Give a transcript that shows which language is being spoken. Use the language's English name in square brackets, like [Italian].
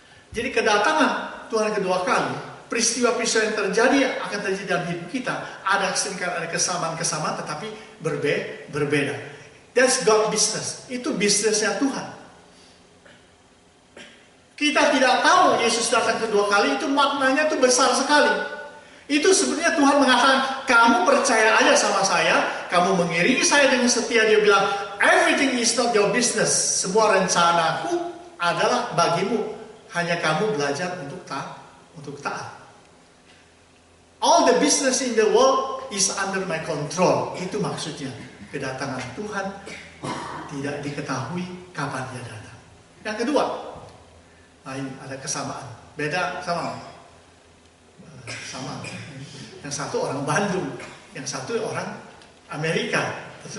[Indonesian] Jadi kedatangan Tuhan kedua kali, peristiwa-peristiwa yang akan terjadi dalam hidup kita, ada kesamaan-kesamaan tetapi berbeda. [English] That's God business. [Indonesian] Itu bisnisnya Tuhan. Kita tidak tahu Yesus datang kedua kali, itu maknanya itu besar sekali. Itu sebenarnya Tuhan mengatakan, kamu percaya aja sama saya, kamu mengiringi saya dengan setia. Dia bilang, [English] everything is not your business. [Indonesian] Semua rencanaku adalah bagimu. Hanya kamu belajar untuk taat. [English] All the business in the world is under my control. [Indonesian] Itu maksudnya. Kedatangan Tuhan tidak diketahui kapan dia datang. Yang kedua, ini ada kesamaan. Beda sama. Yang satu orang Bandung, yang satu orang Amerika.